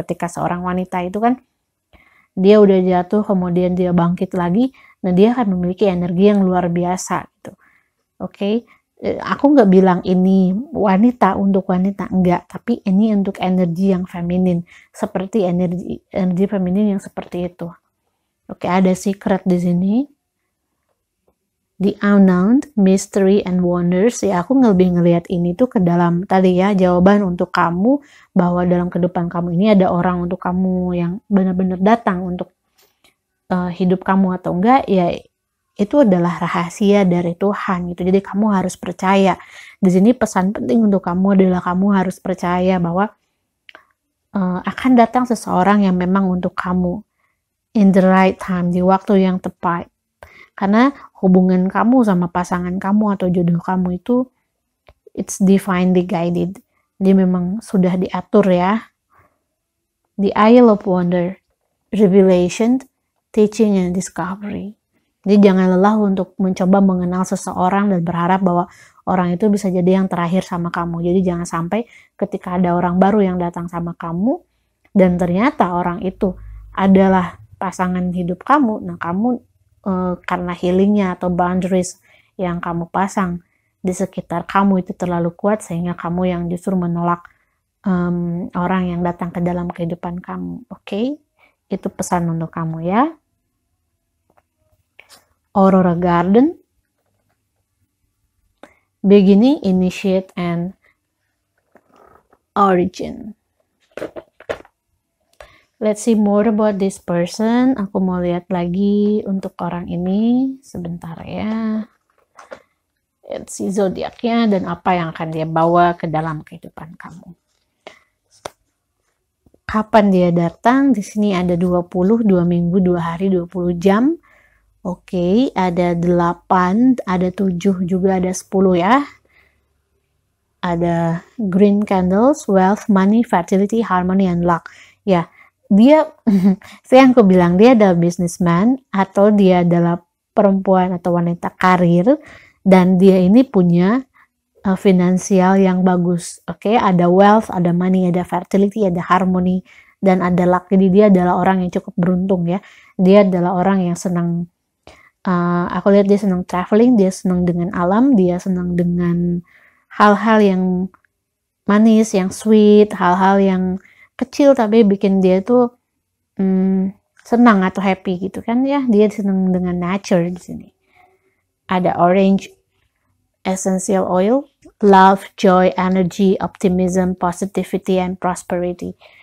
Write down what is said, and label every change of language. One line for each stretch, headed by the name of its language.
Indonesian: Ketika seorang wanita itu kan dia udah jatuh kemudian dia bangkit lagi, nah dia akan memiliki energi yang luar biasa gitu. Oke. Aku nggak bilang ini wanita untuk wanita, enggak, tapi ini untuk energi yang feminin, seperti energi feminin yang seperti itu. Oke, ada secret di sini.
English: The unknown, mystery and wonders.
Indonesian: Ya, aku lebih ngelihat ini tuh ke dalam tadi ya, jawaban untuk kamu bahwa dalam kehidupan kamu ini ada orang untuk kamu yang benar-benar datang untuk hidup kamu atau enggak, ya itu adalah rahasia dari Tuhan gitu. Jadi kamu harus percaya. Di sini pesan penting untuk kamu adalah kamu harus percaya bahwa akan datang seseorang yang memang untuk kamu.
English: In the right time,
Indonesian: di waktu yang tepat. Karena hubungan kamu sama pasangan kamu atau jodoh kamu itu
English: it's divinely guided.
Indonesian: Dia memang sudah diatur ya.
English: The Isle of Wonder, Revelation, Teaching and Discovery.
Indonesian: Jadi jangan lelah untuk mencoba mengenal seseorang dan berharap bahwa orang itu bisa jadi yang terakhir sama kamu. Jadi jangan sampai ketika ada orang baru yang datang sama kamu dan ternyata orang itu adalah pasangan hidup kamu, nah kamu karena healingnya atau boundaries yang kamu pasang di sekitar kamu itu terlalu kuat sehingga kamu yang justru menolak orang yang datang ke dalam kehidupan kamu. Oke? Itu pesan untuk kamu ya.
English: Aurora Garden, Beginning, Initiate, and Origin. Let's see more about this person.
Indonesian: Aku mau lihat lagi untuk orang ini. Sebentar ya.
English: Let's see
Indonesian: zodiaknya dan apa yang akan dia bawa ke dalam kehidupan kamu. Kapan dia datang? Di sini ada 20, 2 minggu, 2 hari, 20 jam. Oke, ada 8, ada 7, juga ada 10 ya.
English: ada green candles, wealth, money, fertility, harmony, and luck.
Indonesian: Ya, dia, saya yang aku bilang, dia adalah businessman, atau dia adalah perempuan atau wanita karir, dan dia ini punya finansial yang bagus. Oke, ada wealth, ada money, ada fertility, ada harmony, dan ada luck. Jadi dia adalah orang yang cukup beruntung ya. Dia adalah orang yang senang, aku lihat dia senang traveling, dia senang dengan alam, dia senang dengan hal-hal yang manis, yang sweet, hal-hal yang kecil tapi bikin dia tuh senang atau happy gitu kan ya. Dia senang dengan nature di sini.
English: Ada orange essential oil, love, joy, energy, optimism, positivity, and prosperity.